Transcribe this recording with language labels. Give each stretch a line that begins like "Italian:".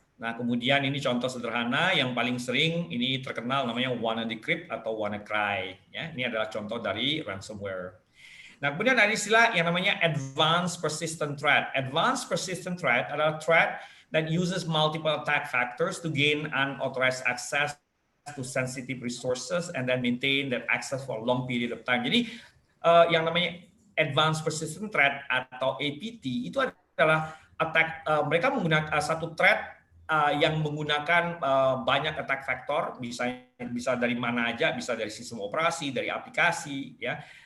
Indonesian: Nah, kemudian ini contoh sederhana yang paling sering ini terkenal namanya WannaDecrypt atau WannaCry. Ya, ini adalah contoh dari ransomware. Nah, kemudian ada istilah yang namanya Advanced Persistent Threat.
English: Advanced Persistent Threat adalah threat that uses multiple attack factors to gain unauthorized access to sensitive resources and then maintain that access for a long period of time.
Indonesian: Jadi, yang namanya Advanced Persistent Threat atau APT itu adalah attack, mereka menggunakan satu threat yang menggunakan banyak attack factor, bisa dari mana aja, bisa dari sistem operasi, dari aplikasi, ya.